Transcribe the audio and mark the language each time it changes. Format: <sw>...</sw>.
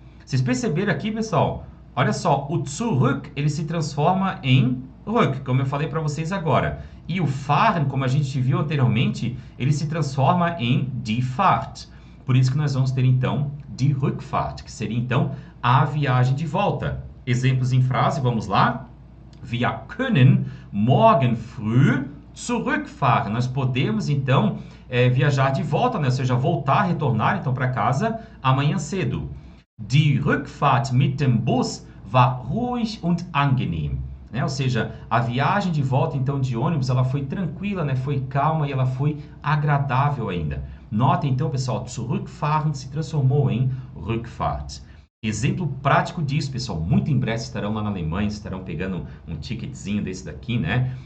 <pt>Vocês perceberam aqui, pessoal? Olha só, o zurück, ele se transforma em rück, como eu falei para vocês agora. E o fahren, como a gente viu anteriormente, ele se transforma em die Fahrt. Por isso que nós vamos ter, então, die Rückfahrt, que seria, então, a viagem de volta. Exemplos em frase, vamos lá.</pt> <de>Wir können morgen früh zurückfahren.</de> <pt>Nós podemos, então, viajar de volta, né? Ou seja, voltar, retornar, então, para casa amanhã cedo.</pt> <de>Die Rückfahrt mit dem Bus war ruhig und angenehm.</de> <pt>Né? Ou seja, a viagem de volta, então, de ônibus, ela foi tranquila, né? Foi calma e ela foi agradável ainda. Notem, então, pessoal, zurückfahren se transformou em Rückfahrt. Exemplo prático disso, pessoal, muito em breve estarão lá na Alemanha, estarão pegando um ticketzinho desse daqui, né?</pt>